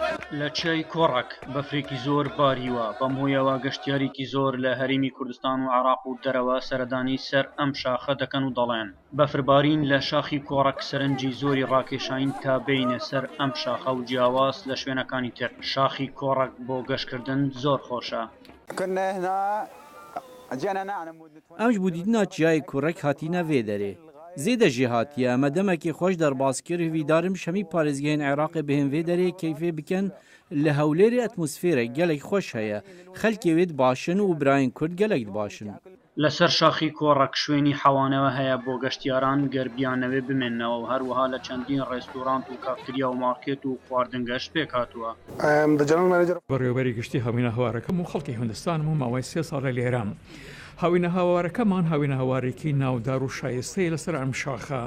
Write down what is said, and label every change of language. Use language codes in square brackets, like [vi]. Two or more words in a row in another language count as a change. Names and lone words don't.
[ckb] لە چای کۆڕک بەفرێکی زۆر باریوە بەم هۆیەوە گەشتیارێکی زۆر لە هەرێمی کوردستان و عێراق و دەرەوە سەردانی سەر ئەم شاخە دەکەن و دەڵێن بەفربارین لە شاخی کۆڕک سەرنجی زۆری ڕاکێشاین تا بینە سەر ئەم شاخە و جیاواز لە شوێنەکانی تر. شاخی کۆڕک بۆ گەشتکردن زۆر خۆشە. [ku] ئەمش بوو دیدنا چیای کوڕک هاتیە vê derê. Zêde jî hatiye em demekî xweş derbas kir hivîdarim şemî parêzgehên Iraqê bihên vê derê keyfê bikin li hewlêrê atmosfêrek gelek xweş heye. Xelkê wê dibaşin û birayên Kurd gelek dibaşin. [ckb] لەسەر شاخی کۆڕک شوێنی حەوانەوە هەیە بۆ گەشتیاران گەربیانەوێ بمێننەوە و هەروەها لە چەندین ڕێستۆرانت و کافتریا و مارکێت و خواردنگەشت پێک هاتووە. بەڕێوەبەری گشتی هاوینە هەوارەکەم و خەڵکی هوندستانم و ماوەی 3 ساڵ لە لێرەم. هاوینە هاوارەکەمان هاوینە هەوارێکی ناودار و شایستەی لەسەر ئەم شاخە.